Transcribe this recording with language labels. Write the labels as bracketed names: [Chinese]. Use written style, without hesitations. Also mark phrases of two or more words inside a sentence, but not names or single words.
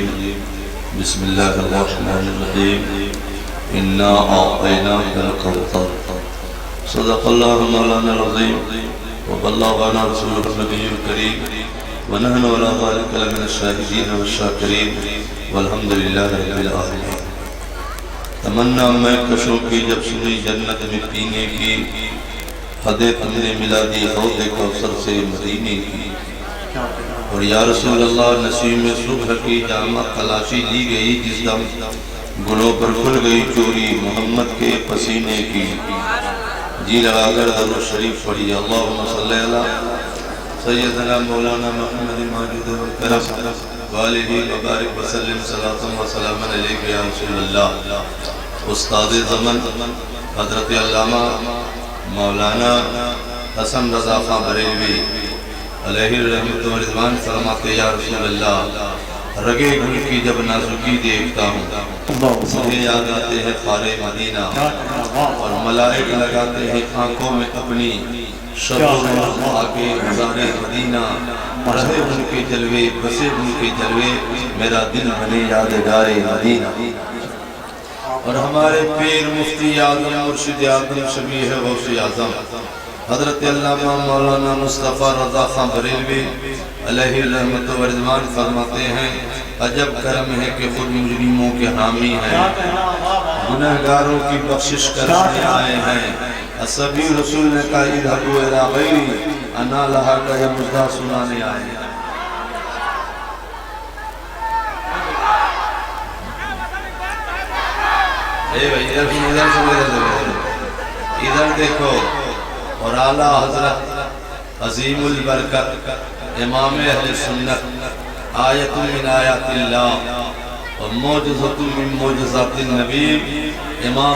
[Arabic] بسم الله الرحمن الرحيم. إنا أعطيناك الكوثر. صدق الله مولانا العظيم وبلغنا رسوله النبي الكريم ونحن على ذلك لمن الشاهدين والشاكرين والحمد لله رب العالمين. [Hindi] तमन्ना मैं कशों की जब सुनी जन्नत में पीने की, हदे तुमने मिला दी हौज़े कौसर से मदीने की। और [Arabic] يا رسول الله [Hindi] नसीब में सुबह की जामा तलाशी ली गई जिस दम गुनों पर खुल गई चोरी मोहम्मद के पसीने की। जी लगाकर दरूद शरीफ पढ़िए। [Arabic] اللهم صل على سيدنا مولانا محمد ماجد والكرم وآله وبارك وسلم صلاة وسلاما عليك يا رسول الله. [Hindi] उस्ताद ज़मान हज़रत अल्लामा मौलाना हसन रज़ा खां बरेलवी [Arabic] عليه رحمة ورضوان [Hindi] फरमाते [Arabic] يا رسول الله, [Hindi] रगे गुल की जब नाज़ुकी देखता हूँ मुझे याद आते हैं ख़ारे मदीना और मलाइक लगाते हैं आँखों में अपनी शब आके गुज़ारे मदीना। रहे उनके जलवे बसे उनके जलवे मेरा दिल बने यादगारे मदीना। और हमारे पीर मुफ्ती आज़म मुर्शिद आज़म शबीह है गौसे आज़म हज़रत अल्लामा मौलाना मुस्तफ़ा रज़ा खां बरेलवी [Arabic] عليه رحمة ورضوان [Hindi] फरमाते हैं, अजब करम है कि खुद मुजरिमों के हामी हैं। गुनहगारों की बख्शिश करने आए हैं। असबी रसूल ने कहा [Arabic] اذهبوا إلى غيري أنا لها [Hindi] का यह मुद्दा सुनाने आए हैं। इधर देखो और आला हजरत अजीमुल बरकत इमाम अहले सुन्नत [Arabic] آية من آيات الله [Hindi] और [Arabic] معجزة من معجزات النبي [Hindi] इमाम